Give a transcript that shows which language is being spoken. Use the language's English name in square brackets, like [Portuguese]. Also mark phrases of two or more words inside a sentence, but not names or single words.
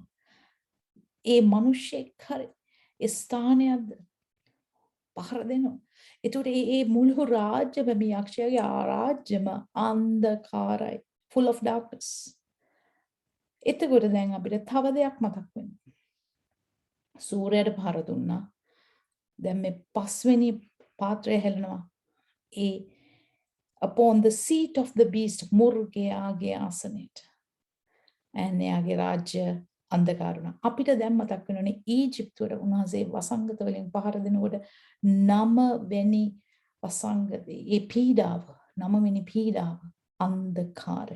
[Sinhala] ඒ මිනිස්සෙක් හරි ඒ ස්ථානයද පහර දෙනවා. ඒතකොට ඒ මුළු රාජ්‍යම මේ යක්ෂයාගේ රාජ්‍යම අන්ධකාරයි. [English] Full of darkness. [Sinhala] එතකොට දැන් අපිට තව දෙයක් මතක් වෙනවා. සූර්යයට පහර දුන්නා. දැන් මේ පස්වෙනි පාත්‍රය හැලෙනවා. [English] ඒ upon the seat of the beast [Sinhala] මුර්ගයාගේ ආසනයට. එයාගේ රාජ්‍ය අන්ධකාර වුණා. අපිට දැන් මතක් වෙනෝනේ ඊජිප්තුවට උන්වහන්සේ වසංගත වලින් පහර දෙනකොට 9 වෙනි වසංගතේ ඒ පීඩාව 9 වෙනි පීඩාව අන්ධකාරය.